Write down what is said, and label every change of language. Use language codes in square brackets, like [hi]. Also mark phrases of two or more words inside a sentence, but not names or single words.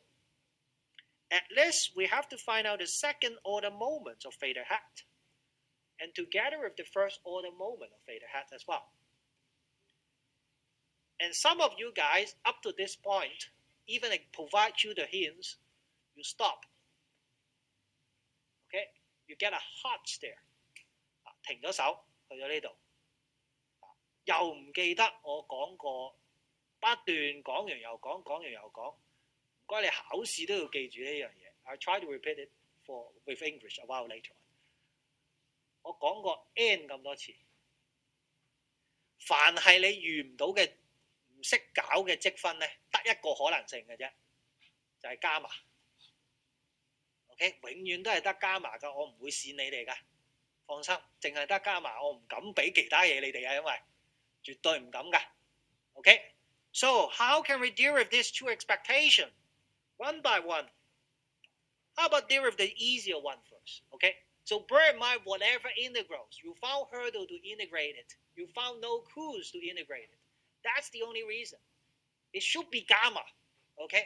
[en] At least we have to find out the second order moment of theta hat, and together with the first order moment of theta hat as well. And some of you guys, up to this point, even provide you the hints, you stop. Okay, you get a hot stare. [yue] 停咗手，去咗呢度，又唔記得我講過，不斷講完又講，講完又講。唔該，你考試都要記住呢樣嘢。 [en] I try to repeat it with English a while later. [yue] 我講過 n 咁多次，凡係你遇唔到嘅唔識搞嘅積分咧，得一個可能性嘅啫，就係加碼。OK， 永遠都係得加碼㗎，我唔會跣你哋㗎，放心，淨係得加碼，我唔敢俾其他嘢你哋啊，因為絕對唔敢㗎。OK， [en] so how can we deal with these two expectations one by one? How about deal with the easier one first? Okay, so bear in mind whatever integrals you found hurdle to integrate it, you found no clues to integrate it. That's the only reason. It should be gamma. Okay.